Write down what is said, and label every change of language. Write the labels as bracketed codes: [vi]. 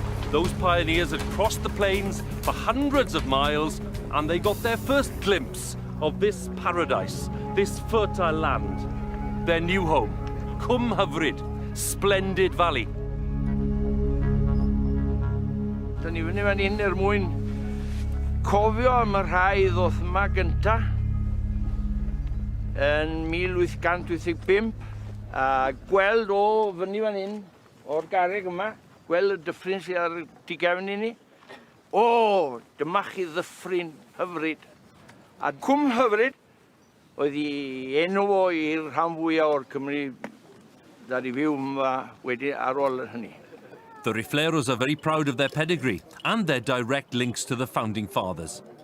[en] Those pioneers had crossed the plains for hundreds of miles and they got their first glimpse of this paradise, this fertile land, their new home, Cwm Hyfryd, Splendid Valley. [cy] Da ni fyny fan hyn mwyn cofio am y rhai ddoth yma gynta yn 1885 a gweld o fyny fan hyn o'r garreg yma, gweld y dyffryn sydd ar tu gefn i ni. O, dyma chi ddyffryn hyfryd. A Cwm Hyfryd oedd ei enw o i'r rhan fwyaf o'r Cymru ddad i fyw yma wedi ar ôl hynny. [en] The Rifleros are very proud of their pedigree and their direct links to the founding fathers.